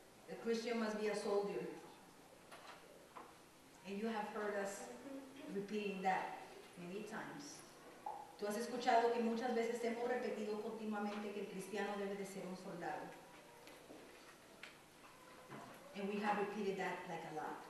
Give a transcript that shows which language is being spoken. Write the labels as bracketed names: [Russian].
[English] A Christian must be a soldier. And you have heard us repeating that many times. [Spanish] Tú has escuchado que muchas veces hemos repetido continuamente que el cristiano debe de ser un soldado. [English] And we have repeated that like a lot.